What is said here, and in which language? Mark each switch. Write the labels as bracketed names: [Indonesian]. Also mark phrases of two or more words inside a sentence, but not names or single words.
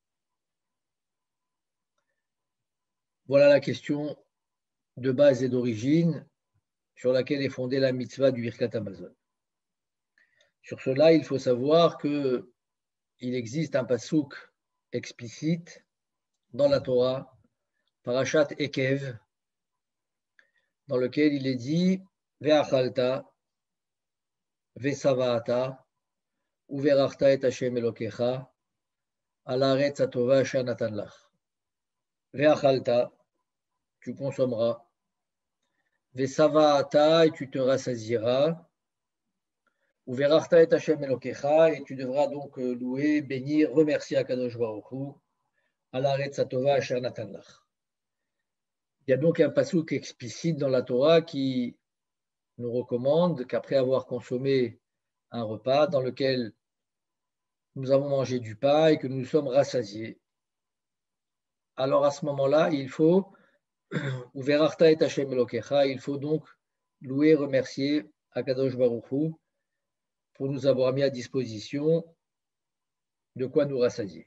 [French] Voilà la question de base et d'origine sur laquelle est fondée la mitzvah du Birkat Amazon. Sur cela, il faut savoir qu'il existe un pasouk explicite dans la Torah, Parashat Ekev, dans lequel il est dit [Hebrew] ואכלת, ושבעת, וברכת את ה' אלוקיך, על הארץ הטובה אשר נתן לך. [French] Ve'achalta, tu consommeras, ve'sava'ata, et tu te rassasieras, [Hebrew] וברכת את ה' אלוקיך, [French] et tu devras donc louer, bénir, remercier [Hebrew] הקדוש ברוך הוא, על הארץ הטובה אשר נתן לך. [French] Il y a donc un pasouk explicite dans la Torah qui nous recommande qu'après avoir consommé un repas dans lequel nous avons mangé du pain et que nous sommes rassasiés, alors à ce moment-là, il faut [Hebrew] וברכת את ה' אלוקיך, [French] il faut donc louer, remercier [Hebrew] הקדוש ברוך הוא [French] pour nous avoir mis à disposition de quoi nous rassasier.